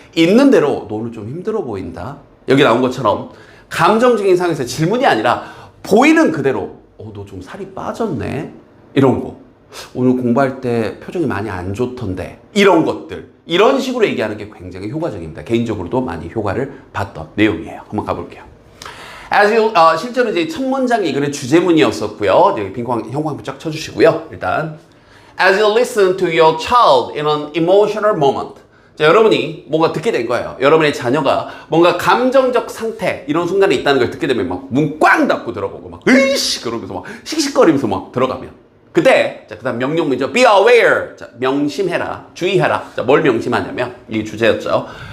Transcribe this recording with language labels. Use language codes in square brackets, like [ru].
[ko] 있는 대로 너 오늘 좀 힘들어 보인다. 여기 나온 것처럼 감정적인 상황에서 질문이 아니라 보이는 그대로 너 좀 살이 빠졌네. 이런 거. 오늘 공부할 때 표정이 많이 안 좋던데. 이런 것들. 이런 식으로 얘기하는 게 굉장히 효과적입니다. 개인적으로도 많이 효과를 봤던 내용이에요. 한번 가볼게요. 실제로 이제 첫 문장이 이 글의 주제문이었었고요. 여기 형광펜 쫙 쳐주시고요. 일단 [en] As you listen to your child in an emotional moment. [ko] 자, 여러분이 뭔가 듣게 된 거예요. 여러분의 자녀가 뭔가 감정적 상태 이런 순간에 있다는 걸 듣게 되면 막 문 꽝 닫고 들어보고 막 으이씨 그러면서 막 씩씩거리면서 막 들어가면 그때 자 그다음 명령문이죠. [en] Be aware. [ko] 자, 명심해라. 주의해라. 자, 뭘 명심하냐면 이 주제였죠.